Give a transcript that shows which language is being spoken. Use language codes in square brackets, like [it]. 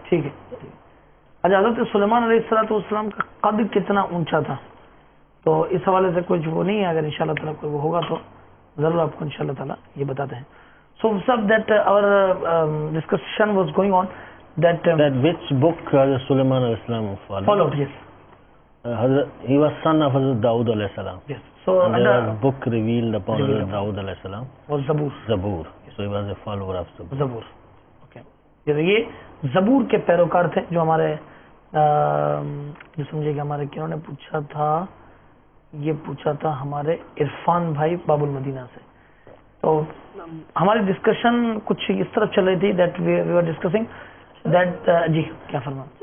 [ur] ٹھیک ہے۔ اچھا، حضرت سلیمان علیہ السلام کا قد کتنا اونچا تھا؟ تو اس حوالے سے کچھ وہ نہیں ہے، اگر انشاءاللہ تعالیٰ کوئی وہ ہوگا تو ضرور آپ کو انشاءاللہ تعالیٰ یہ بتاتے ہیں۔ [en] سو سب that our discussion was going on that which book Hazrat Sulaiman alayhi salam followed, yes. He was son of Hazrat Daud alayhi salam. Yes. So and there was a book revealed upon Hazrat Daud alayhi salam was Zabur. Zabur. So he was a follower of Zabur. Zabur. Okay. یہ [ur] زبور کے پیروکار تھے جو ہمارے جو سمجھے کہ ہمارے کنہوں نے پوچھا تھا، یہ پوچھا تھا ہمارے عرفان بھائی باب المدینہ سے. تو ہماری ڈسکشن کچھ اس طرف چل رہی تھی [en] that we are discussing that [ur] جی کیا فرما.